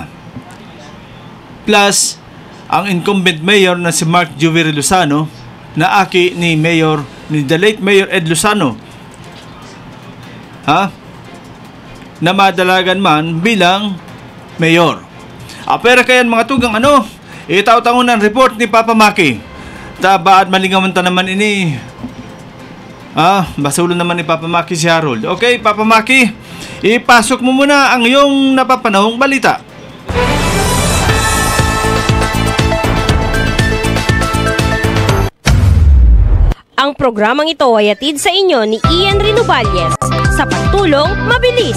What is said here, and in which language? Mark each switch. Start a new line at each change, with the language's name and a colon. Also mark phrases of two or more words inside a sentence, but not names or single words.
Bikol: Plus, ang incumbent mayor na si Mark Juviri Lozano na aki ni
English: the late
Bikol: Mayor Ed Lozano na madalagan man bilang mayor. Apera kayan mga tugang itaw-tangon ng report ni Papa Maki. Tabaad malingawan ta naman ini. Basulo naman ni Papa Maki si Harold.
Filipino: Okay, Papa Maki, ipasok mo muna ang iyong napapanahong balita. Ang programang ito ay hatid sa inyo ni Ian Rinovalles sa pagtulong mabilis.